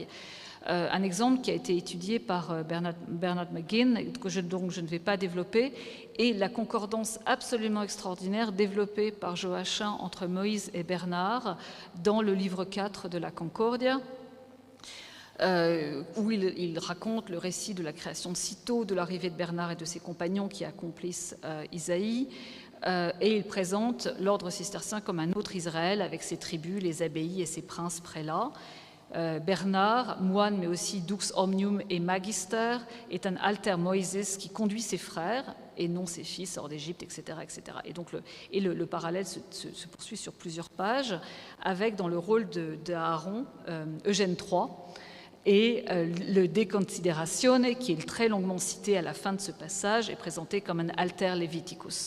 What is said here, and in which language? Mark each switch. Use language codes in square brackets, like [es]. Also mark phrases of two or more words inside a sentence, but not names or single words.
[fr] Un exemple qui a été étudié par Bernard McGinn, dont je ne vais pas développer, est la concordance absolument extraordinaire développée par Joachim entre Moïse et Bernard dans le livre 4 de la Concordia, où il raconte le récit de la création de Sitôt, de l'arrivée de Bernard et de ses compagnons qui accomplissent Isaïe, et il présente l'ordre cistercien comme un autre Israël avec ses tribus, les abbayes et ses princes prélats. Bernard, moine mais aussi [la] dux omnium et magister, [fr] est un alter Moïse qui conduit ses frères et non ses fils hors d'Égypte, etc., etc. Et donc le parallèle se poursuit sur plusieurs pages, avec dans le rôle d'Aaron Eugène III et le De Consideratione, qui est très longuement cité à la fin de ce passage, est présenté comme un alter Leviticus.